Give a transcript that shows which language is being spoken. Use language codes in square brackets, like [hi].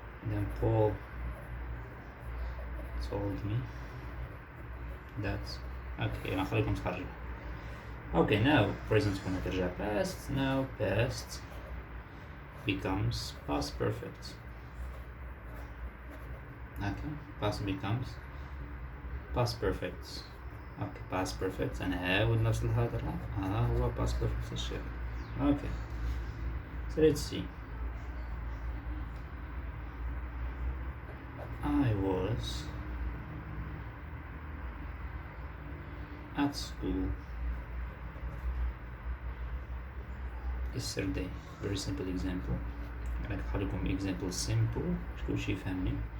[en] Then Paul told me that. Okay, [ar] نخليكم تخرجوا. [en] Okay, now present كنا ترجع past. Now past becomes past perfect. Okay, past becomes past perfect. Okay, past perfect. [ar] أنا هاود نفس الهذا هو past perfect الشيء. [en] Okay, so let's see. I was at school yesterday. Very simple example. [ar] أنا كنحط لكم example simple باش كلشي يفهمني.